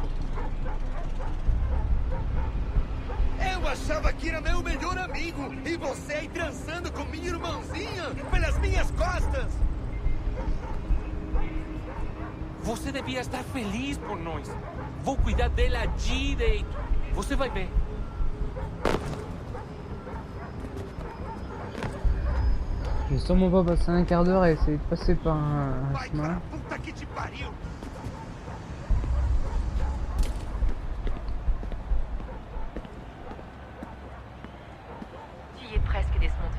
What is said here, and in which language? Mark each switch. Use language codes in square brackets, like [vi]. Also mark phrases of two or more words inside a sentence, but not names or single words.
[pt] Eu achava que era meu melhor amigo e você aí transando com minha irmãzinha pelas minhas costas! Você devia estar feliz por nós. Vou cuidar dela direito. Você vai ver. [fr] Je vais sûrement pas passer un quart d'heure à essayer de passer par un chemin. [pt] Puta que te pariu! [fr] Tu y es presque, Desmond.